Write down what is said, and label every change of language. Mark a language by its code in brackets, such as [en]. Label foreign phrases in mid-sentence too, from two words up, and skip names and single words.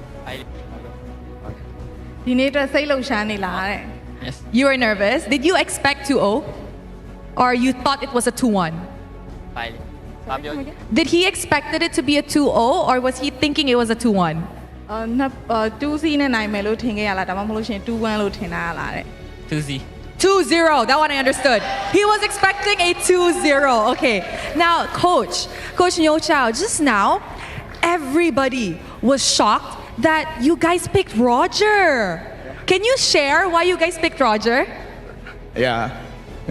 [en] Yes. You were nervous. Did you expect 2-0? Or you thought it was a 2-1? Did he expected it to be a 2-0 or was he thinking it was a 2-1? [my] 2-0 နဲ့နိုင်မယ်လို့ထင်ခဲ့ရလားဒါမှမဟုတ်လို့ရှိရင် 2-1 လို့ထင်တာလားတဲ့ [en] 2-0. 2-0. That one I understood. He was expecting a 2-0. Okay. Now, Coach Nyo Chao, just now, everybody was shocked that you guys picked Roger. Can you share why you guys picked Roger? Yeah.